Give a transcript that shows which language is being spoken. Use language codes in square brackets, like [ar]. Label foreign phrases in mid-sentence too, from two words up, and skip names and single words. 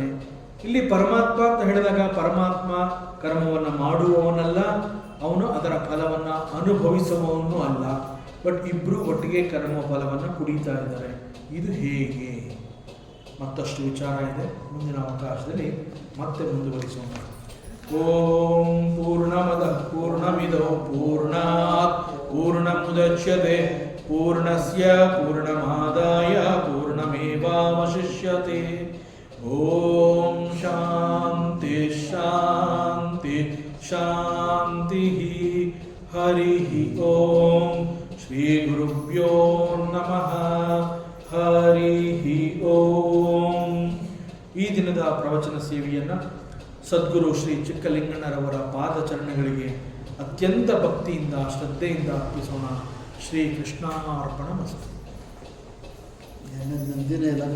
[kn] ಇಲ್ಲಿ ಪರಮಾತ್ಮ ಅಂತ ಹೇಳಿದಾಗ ಪರಮಾತ್ಮ ಕರ್ಮವನ್ನು ಮಾಡುವವನಲ್ಲ, ಅವನು ಅದರ ಫಲವನ್ನು ಅನುಭವಿಸುವವನು ಅಲ್ಲ. ಬಟ್ ಇಬ್ಬರು ಒಟ್ಟಿಗೆ ಕರ್ಮಫಲವನ್ನು ಕುಡಿತಾ ಇದ್ದಾರೆ. ಇದು ಹೇಗೆ? ಮತ್ತಷ್ಟು ವಿಚಾರ ಇದೆ, ಮುಂದಿನ ಅವಕಾಶದಲ್ಲಿ ಮತ್ತೆ ಮುಂದುವರಿಸೋಣ. [sa] ಓಂ ಪೂರ್ಣಮದ ಪೂರ್ಣಮಿದೋ ಪೂರ್ಣಾತ್ ಪೂರ್ಣಮುದಚ್ಯತೆ ಪೂರ್ಣಸ್ಯ ಪೂರ್ಣಮಾದಾಯ ಪೂರ್ಣಮೇವಾವಶಿಷ್ಯತೆ. ಓಂ ಶಾಂತಿ ಶಾಂತಿ ಶಾಂತಿ. ಹರಿ ಓಂ. ಶ್ರೀ ಗುರುಭ್ಯೋ ನಮಃ. ಹರಿ ಓಂ. [kn] ಈ ದಿನದ ಪ್ರವಚನ ಸೇವೆಯನ್ನು ಸದ್ಗುರು ಶ್ರೀ ಚಿಕ್ಕಲಿಂಗಣ್ಣರವರ ಪಾದಚರಣಗಳಿಗೆ ಅತ್ಯಂತ ಭಕ್ತಿಯಿಂದ ಶ್ರದ್ಧೆಯಿಂದ ಅರ್ಪಿಸೋಣ. [sa] ಶ್ರೀ ಕೃಷ್ಣಾರ್ಪಣಮಸ್ತು.